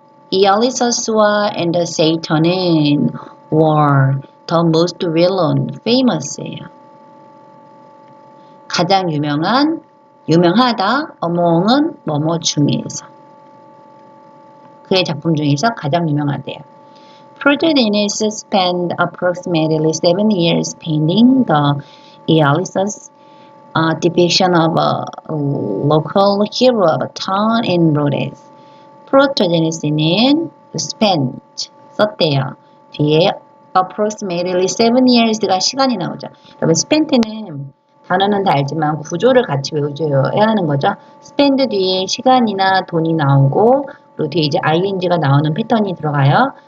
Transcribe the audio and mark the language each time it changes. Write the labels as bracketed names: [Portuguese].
[English] Eolysus와 and Satyr는 were the most well-known, famous예요. [Korean] 가장 유명하다, among은 뭐뭐 중에서. 그의 작품 중에서 가장 유명하대요. [English] Protagoras spent approximately 7 years painting the Eolysus depiction of a local hero of a town in Rhodes. [Korean] Protagonas는 spent, 썼대요. 뒤에 [English] approximately 7 years [Korean] 가 시간이 나오죠. 그러면 spent는 단어는 다 알지만 구조를 같이 외워줘야 하는 거죠. spend 뒤에 시간이나 돈이 나오고 그리고 뒤에 이제 ing가 나오는 패턴이 들어가요.